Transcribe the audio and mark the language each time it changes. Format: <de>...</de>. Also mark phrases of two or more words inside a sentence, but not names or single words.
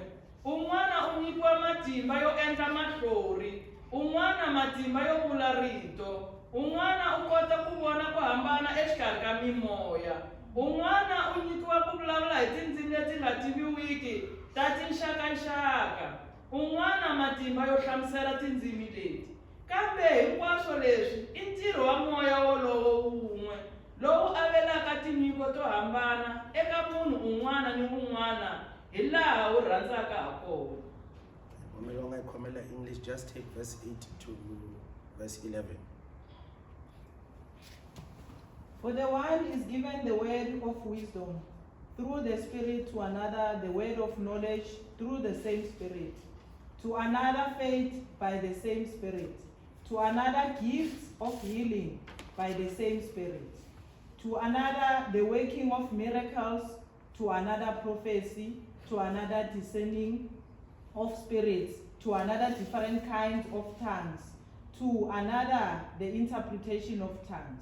<ts>Un'wana u nyikiwa matimba yo endla mahlori, un'wana matimba yo vula rito, un'wana u kota ku vona ku hambana exikarhi ka mimoya, un'wana u nyikiwa ku vulavula hi tindzimi leti nga tiviwiki ta tinxakaxaka, un'wana matimba yo hlamusela tindzimi leti. Kambe hinkwaswo leswi i ntirho wa moya wolowo wun'we lowu avelaka tinyiko to hambana eka munhu un'wana ni un'wana hi laha wu rhandzaka ha kona.</ts> <en>English, just take verse 8 to verse 11. For the one is given the word of wisdom through the Spirit, to another the word of knowledge through the same Spirit, to another faith by the same Spirit, to another gifts of healing by the same Spirit, to another the working of miracles, to another prophecy, to another discerning of spirits, to another different kinds of tongues, to another the interpretation of tongues.</en>